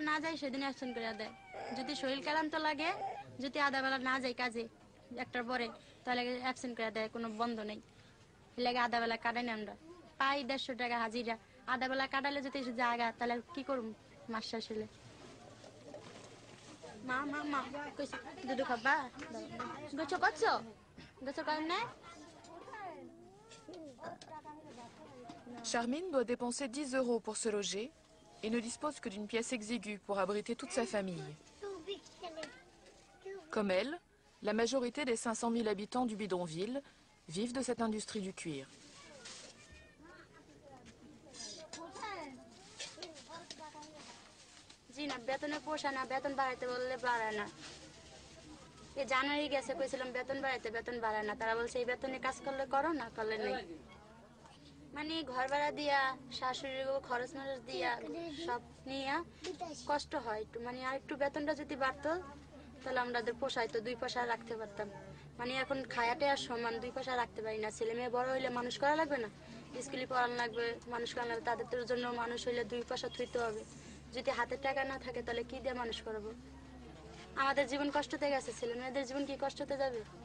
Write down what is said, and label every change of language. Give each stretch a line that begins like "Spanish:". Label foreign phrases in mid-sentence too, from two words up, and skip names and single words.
Bangla: না যায় সেদিন অ্যাবসেন্ট করে দেয় যদি শরীর ক্লান্ত লাগে যদি আধাবেলা না যায় কাজে একটার পরে তাহলে অ্যাবসেন্ট করে দেয় কোনো বন্ধ নেই লাগে আধাবেলা কাটাই না আমরা পাই 150 টাকা হাজিরা আধাবেলা কাটালে যদি জায়গা তাহলে কি করব মাস শেষ হলে মা মা মা কইছে দুধ খাবা গোছ করছো গোছ করেন না
French: Charmine doit dépenser 10 € pour se loger et ne dispose que d'une pièce exiguë pour abriter toute sa famille. Comme elle, la majorité des 500 000 habitants du bidonville vivent de cette industrie du cuir.
Bangla: জি না বেতনে পোষা না বেতন বাড়াইতে বললে বাড়ায় না এই জানুয়ারি গেছে কইছিলাম বেতন বাড়ায় না তারা বলছে এই বেতনে কাজ করলে করো না করলে নেই মানে ঘর ভাড়া দিয়া শাশুড়ির খরচ মরচ দিয়া সব নিয়ে কষ্ট হয় একটু মানে আর একটু বেতনটা যদি বাড়তো তাহলে আমাদের পোষায় তো 2 পয়সা রাখতে পারতাম মানে এখন খায়াটে আর সমান 2 পয়সা রাখতে পারি না ছেলে মেয়ে বড় হইলে মানুষ করা লাগবে না স্কুলে পড়ানো লাগবে মানুষ করা লাগবে তাদের জন্য মানুষ হইলে 2 পয়সা থুইতে হবে যদি হাতে টাকা না থাকে তাহলে কি দিয়ে মানুষ করবো আমাদের জীবন কষ্টতে গেছে ছেলে মেয়েদের জীবন কি কষ্টতে যাবে